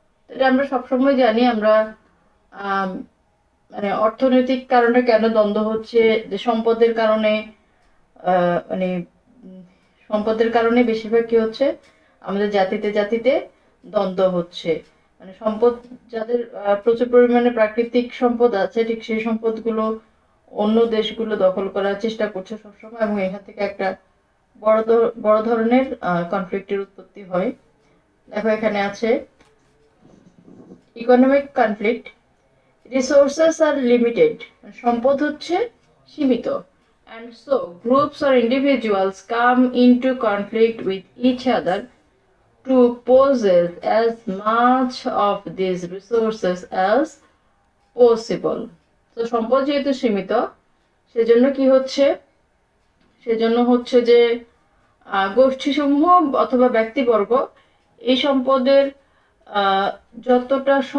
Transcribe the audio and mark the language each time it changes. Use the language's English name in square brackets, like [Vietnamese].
[Bangla] এটা আমরা সবসময় জানি, আমরা মানে অর্থনৈতিক কারণে কেন দ্বন্দ্ব হচ্ছে, যে সম্পদের কারণে, মানে সম্পদের কারণে বেশিরভাগ কি হচ্ছে আমাদের জাতিতে দ্বন্দ্ব হচ্ছে। মানে সম্পদ, যাদের প্রচুর পরিমাণে প্রাকৃতিক সম্পদ আছে, ঠিক সেই সম্পদগুলো অন্য দেশগুলো দখল করার চেষ্টা করছে সবসময়, এবং এখান থেকে একটা বড় ধরনের কনফ্লিক্টের উৎপত্তি হয়। দেখো এখানে আছে ইকোনমিক কনফ্লিক্ট, রিসোর্সেস আর লিমিটেড, সম্পদ হচ্ছে সীমিত, [English] and so groups or individuals come into conflict with each other to possess as much of these resources as possible। [Bangla] তো সম্পদ যেহেতু সীমিত, সেজন্য কি হচ্ছে, সেজন্য হচ্ছে যে গোষ্ঠীসমূহ অথবা ব্যক্তিবর্গ এই সম্পদের যতটা